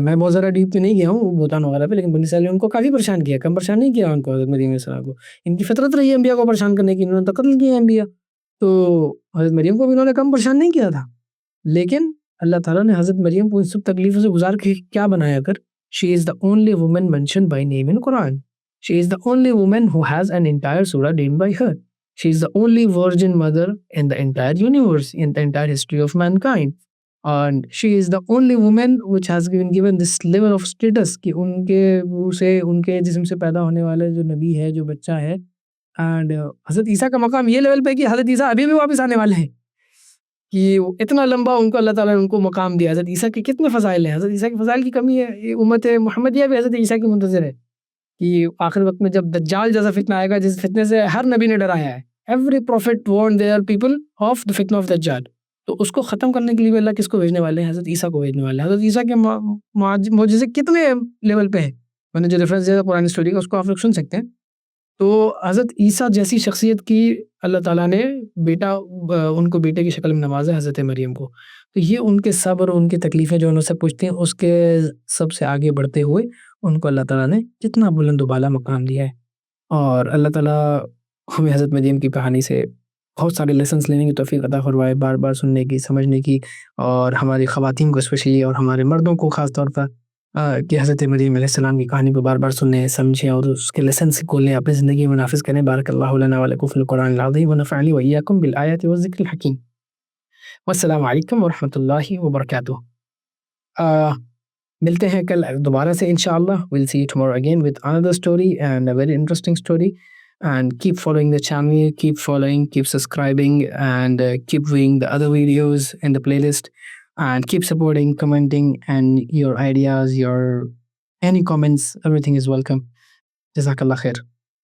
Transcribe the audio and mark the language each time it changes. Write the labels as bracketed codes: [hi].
[ur] میں بہت زیادہ ڈیپ پہ نہیں گیا ہوں بہتان وغیرہ پہ، لیکن بنی اسرائیل نے ان کو کافی پریشان کیا، کم پریشان نہیں کیا ان کو. حضرت مریم علیہ السلام کو ان کی فطرت رہی ہے انبیاء کو پریشان کرنے کی، انہوں نے تو قتل کیا انبیاء. تو حضرت مریم کو بھی انہوں نے کم پریشان نہیں کیا تھا. لیکن اللہ تعالیٰ نے حضرت مریم کو ان سب تکلیفوں سے گزار کے کیا بنایا کر. [en] She is the only woman mentioned by name in Quran. She is the only woman who has an entire surah named by her. She is the only virgin mother in the entire universe, in the entire history of mankind. And she is the only woman which has been given this level of status [ur] کہ ان کے روح سے، ان کے جسم سے پیدا ہونے والے جو نبی ہے، جو بچہ ہے. اینڈ حضرت عیسیٰ کا مقام یہ لیول پہ کہ حضرت عیسیٰ ابھی بھی واپس آنے والے ہیں، کہ اتنا لمبا ان کو اللہ تعالیٰ نے ان کو مقام دیا. حضرت عیسیٰ کے کتنے فضائل ہیں، حضرت عیسیٰ کے فضائل کی کمی ہے. یہ امت محمدیہ بھی حضرت عیسیٰ کی منتظر ہے کہ آخر وقت میں جب دجال جیسا فتنہ آئے گا، جس فتنے سے ہر نبی نے ڈرایا ہے. [en] Every prophet warned their people of the fitna of دجال. [ur] تو اس کو ختم کرنے کے لیے بھی اللہ کس کو بھیجنے والے ہیں؟ حضرت عیسیٰ کو بھیجنے والے ہیں. حضرت عیسیٰ کے معجزے کتنے لیول پہ ہیں، میں نے جو ریفرنس دیا تھا قرآن اسٹوری کا، اس کو آپ لوگ سن سکتے ہیں. تو حضرت عیسیٰ جیسی شخصیت کی اللہ تعالیٰ نے بیٹا، ان کو بیٹے کی شکل میں نوازا ہے، حضرت مریم کو. تو یہ ان کے صبر، ان کی تکلیفیں جو انہوں سے پوچھتے ہیں، اس کے سب سے آگے بڑھتے ہوئے ان کو اللہ تعالیٰ نے کتنا بلند و بالا مقام دیا ہے. اور اللہ تعالیٰ ہمیں حضرت مریم کی کہانی سے بہت سارے لیسنس لینے کی توفیق عطا فرمائے، بار بار سننے کی، سمجھنے کی. اور ہماری خواتین کو اسپیشلی اور ہمارے مردوں کو خاص طور پر کہ حضرت مریم علیہ السلام کی کہانی کو بار بار سنیں، سمجھیں اور اس کے لیسنس کو لیں، اپنی زندگی میں نافذ کریں. [ar] بارک اللہ لنا ولکم فی القرآن العظیم ونفعنی وإیاکم بالآیات والذکر الحکیم. والسلام علیکم ورحمۃ اللہ وبرکاتہ. [ur] ملتے ہیں کل دوبارہ سے انشاءاللہ. [en] We'll see you tomorrow again with another story and a very interesting story. And keep following the channel, keep following, keep subscribing, and keep viewing the other videos in the playlist. And keep supporting, commenting, and your ideas, your any comments, everything is welcome. Jazakallah khair.